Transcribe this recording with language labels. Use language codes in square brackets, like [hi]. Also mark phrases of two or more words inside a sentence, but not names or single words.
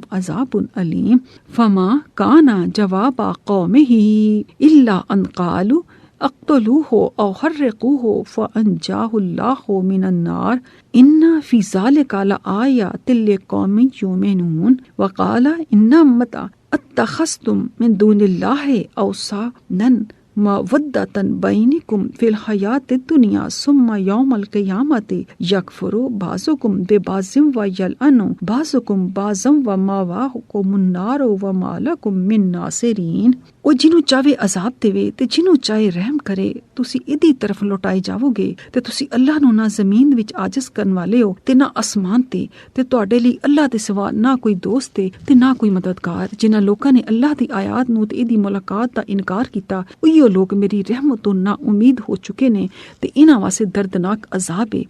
[ar] عذاب أليم فما كان جواب قومه إلا أن قالوا اقتلوه أو حرقوه فأنجاه الله من النار إن في ذلك لآيات لقوم يؤمنون وقال إنما اتخذتم من دون الله أوثانا مودة بينكم في الحياة الدنيا ثم يوم القيامة يكفر بعضكم ببعض ويلعن بعضكم بعضا ومأواكم النار وما لكم من ناصرين. [pa] ਉਹ ਜਿਹਨੂੰ ਚਾਹੇ ਅਜ਼ਾਬ ਦੇਵੇ ਤੇ ਜਿਹਨੂੰ ਚਾਹੇ ਰਹਿਮ ਕਰੇ, ਤੁਸੀਂ ਇਹਦੀ ਤਰਫ ਲੁਟਾਏ ਜਾਵੋਗੇ। ਤੇ ਤੁਸੀਂ ਅੱਲਾਹ ਨੂੰ ਨਾ ਜ਼ਮੀਨ ਵਿੱਚ ਆਜਿਜ਼ ਕਰਨ ਵਾਲੇ ਹੋ ਤੇ ਨਾ ਅਸਮਾਨ ਤੇ ਤੁਹਾਡੇ ਲਈ ਅੱਲਾਹ ਦੇ ਸਿਵਾ ਨਾ ਕੋਈ ਦੋਸਤ ਤੇ ਨਾ ਕੋਈ ਮਦਦਗਾਰ। ਜਿਨ੍ਹਾਂ ਲੋਕਾਂ ਨੇ ਅੱਲਾਹ ਦੀ ਆਇਤ ਨੂੰ ਤੇ ਇਹਦੀ ਮੁਲਾਕਾਤ ਦਾ ਇਨਕਾਰ ਕੀਤਾ, ਉਹੀ ਲੋਕ ਮੇਰੀ ਰਹਿਮਤ ਤੋਂ ਨਾ ਉਮੀਦ ਹੋ ਚੁੱਕੇ ਨੇ ਤੇ ਇਹਨਾਂ ਵਾਸਤੇ ਦਰਦਨਾਕ ਅਜ਼ਾਬ ਹੈ।